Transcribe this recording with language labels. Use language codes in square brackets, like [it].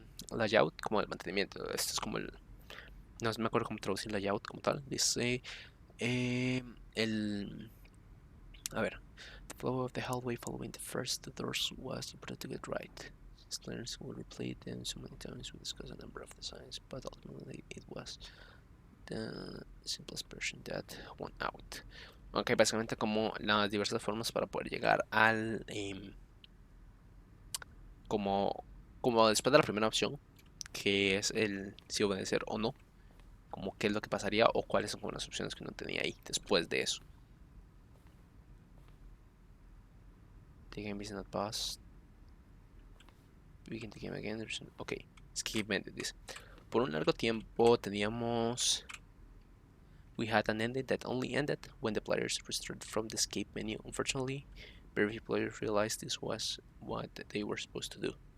[es] Layout como el mantenimiento. Esto es como el... No me acuerdo cómo traducir layout como tal. Dice... el... A ver. [en] The flow of the hallway following the first two doors was important to get right. Clearance will replay them so many times we discussed a number of designs, but ultimately it was the simplest version that won out. [es] Ok, básicamente como las diversas formas para poder llegar al... como después de la primera opción, que es el si obedecer o no, como qué es lo que pasaría o cuáles son como las opciones que uno tenía ahí después de eso. [en] The game is not paused. Begin the game again. [es] Ok, [en] skip ended, [es] dice. Por un largo tiempo teníamos... [en] We had an ending that only ended when the players restarted from the escape menu. Unfortunately, very few players realized this was what they were supposed to do.